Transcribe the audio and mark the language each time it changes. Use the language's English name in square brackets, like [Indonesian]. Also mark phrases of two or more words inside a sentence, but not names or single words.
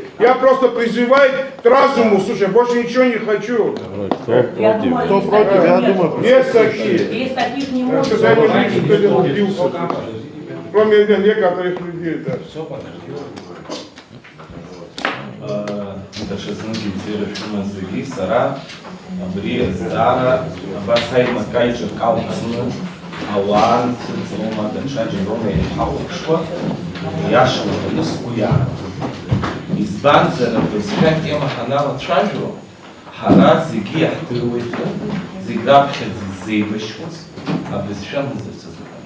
[Russian] Я просто призываю к разуму, слушай, больше ничего не хочу. Я думаю, Кто против, я думаю, Есть такие. Есть таких не может. Сюда не будет, кто-то убился. Кроме некоторых людей, да. [Abkhazian] даҽазнык иӡырҩашәымаз зегьы сара абри азҵаара абас аимакаиҿак алҵны ауаа нцәыҵрома даҽаџьарома иҳахәаԥшуа иашала сгәы иаанагоит. Избанзар абызшәа атема ҳаналацәажәо ҳара зегьы иаҳдыруеит, зегь раԥхьаӡа ззеибашьуаз абызшәа мзарц азыҳәаноуп.